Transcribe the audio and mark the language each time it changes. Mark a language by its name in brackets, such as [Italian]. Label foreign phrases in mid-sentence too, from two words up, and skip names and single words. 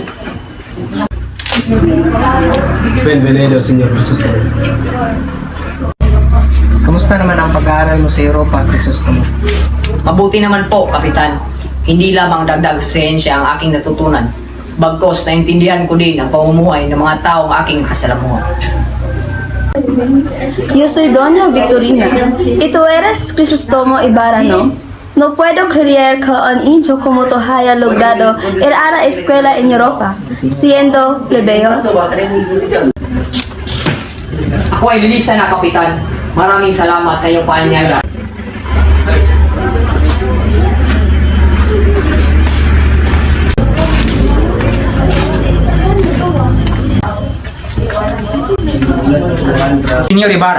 [Spanish] Bienvenido, Senyor Crisostomo. [Filipino] Kamusta naman ang pag-aaral mo sa Europa, Crisostomo? Mabuti naman po, Kapitan. Hindi lamang dagdag sa siyensya ang aking natutunan. Bagkos, naintindihan ko din ang pamumuhay ng mga taong aking kasalamuhan. [Spanish] Yo soy Doña Victorina. ¿Y tú eres Crisostomo Ibarra, no? No puedo creer que un niño como tú haya logrado ir a la escuela en Europa, siendo plebeyo. [Filipino] Ako ay lilisan na, Kapitan. Maraming salamat sa iyong paanyaga. Senyor Ibarra,